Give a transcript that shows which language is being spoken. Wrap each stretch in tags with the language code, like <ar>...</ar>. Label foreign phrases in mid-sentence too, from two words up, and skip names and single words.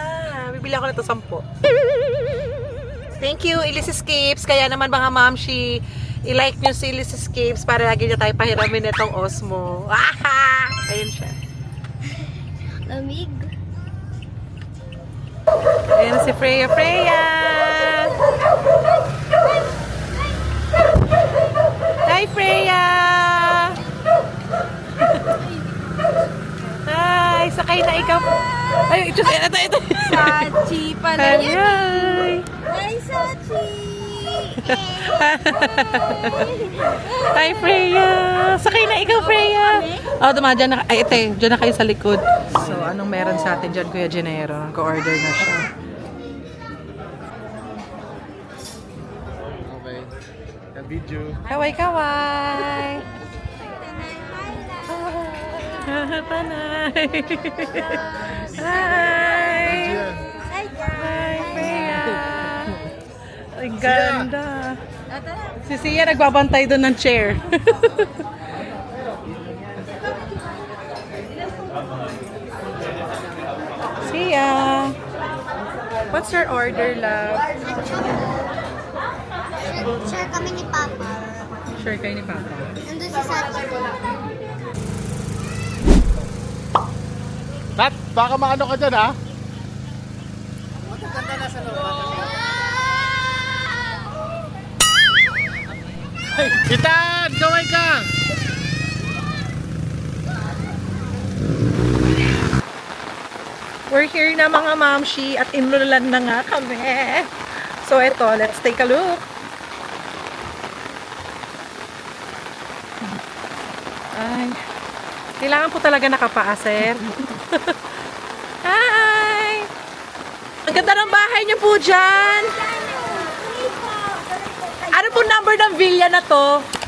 <tl>Bibili ako nito 10.</tl> <en>Thank you, Elise Escapes.</en> <tl>Kaya naman mga mamshi, i-like nyo si Elise Escapes para lagi nyo tayo pahiramin itong Osmo. Aha! Ayun siya. Lamig. Ayan si Freya. Freya!</tl> <en>Hi, Freya! Hi!</en> <tl>Sakay na ikaw. Ay, ito. Sachi pala</tl> <en>Hi! Hi! Hi, Sachi. Hi, Freya!</en> <tl>Sakay na ikaw, Freya! Oh, dyan na. Ay, ite. Dyan na kayo sa likod. So, anong meron sa atin dyan, Kuya Genero? Nag-order na siya.</tl> <en>Okay.</en> <tl>Ka-video. Kaway! Panay!</tl> <en>Hi! Hi, Freya!</en> <tl>Ang ganda! Si Sia nagbabantay doon ng chair. Sia!</tl> <en>What's your order, love?</en> <tl>Share kami ni Papa. Sure kayo ni Papa. Nandun si Sachi. Nat, baka maano ka dyan, ha? Itan! Gawin ka!</tl> <en>We're here</en> <tl>na mga mamshi at inululan na nga kami. So ito,</tl> <en>let's take a look.</en> <tl>Ay, kailangan po talaga nakapaaser.</tl> <en>Hi!</en> <tl>Ang ganda ng bahay niyo po dyan. Ano po number ng villa na to?</tl>